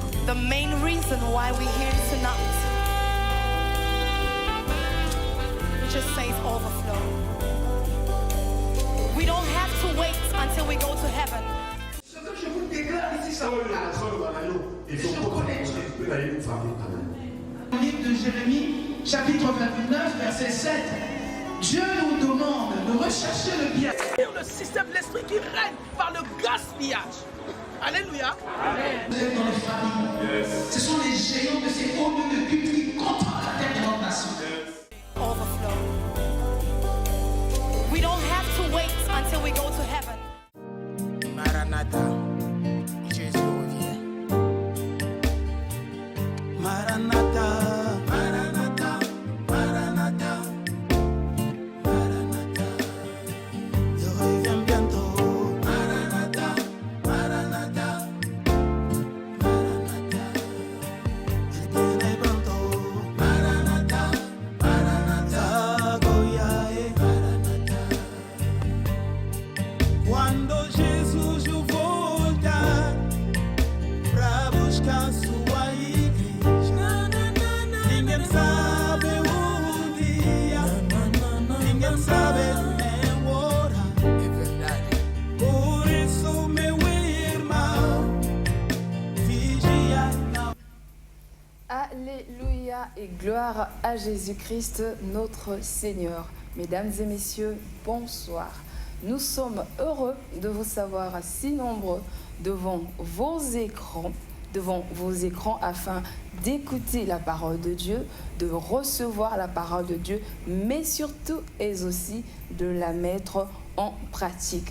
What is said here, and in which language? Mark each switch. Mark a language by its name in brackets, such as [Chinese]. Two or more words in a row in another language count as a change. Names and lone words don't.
[English] the main reason why we're here tonight. It just says overflow. We don't have to wait until we go to heaven. [French] Ce que je vous déclare ici, ça va. Livre de Jérémie, chapitre 29, verset 7. Dieu nous demande de rechercher le bien. Le système de l'esprit qui règne par le gaspillage. Alléluia. Vous êtes dans les familles. [English] Yes. [French] Ce sont les géants de ces hauts lieux de culte qui contrôlent la terre de notre nation. [English] Overflow. We don't have to wait until we go to heaven. [French] Maranatha, Jésus revient. [Aramaic] Maranatha, Maranatha, Maranatha, Maranatha. [French] Je reviens bientôt. [Aramaic] Maranatha, Maranatha, Maranatha. [French] Je viendrai bientôt. [Aramaic] Maranatha, Maranatha, Goyae, Maranatha. [Portuguese] Quando Jesus voltar pra buscar sua igreja, ninguém sabe o dia, ninguém sabe nem a hora. É verdade. Por isso, meu irmão, vigia. [French] Alléluia et gloire à Jésus-Christ, notre Seigneur. Mesdames et messieurs, bonsoir. Nous sommes heureux de vous savoir si nombreux devant vos écrans afin d'écouter la parole de Dieu, de recevoir la parole de Dieu, mais surtout et aussi de la mettre en pratique.